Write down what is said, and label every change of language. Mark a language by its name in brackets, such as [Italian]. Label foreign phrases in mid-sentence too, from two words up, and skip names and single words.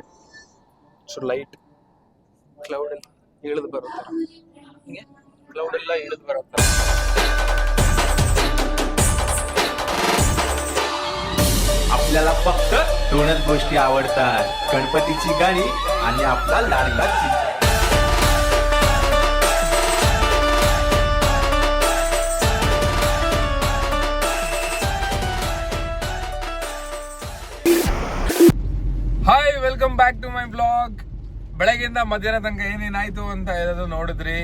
[English] light cloud [Kannada] ಎಲ್ಲ ಇಳಿದು ಬರುತ್ತೆ, ಕ್ಲೌಡ್ ಎಲ್ಲ ಇಳಿದು ಬರುತ್ತೆ. [Marathi] आपल्याला फक्त 2च गोष्टी आवडतात, गणपतीची गाणी आणि आपला लाडका चिमटा. [English] Hi, welcome back to my blog. [Kannada] ಬೆಳಗ್ಗೆಯಿಂದ ಮಧ್ಯಾಹ್ನ ತನಕ ಏನೇನಾಯ್ತು ಅಂತ ಹೇಳೋದು ನೋಡಿದ್ರಿ.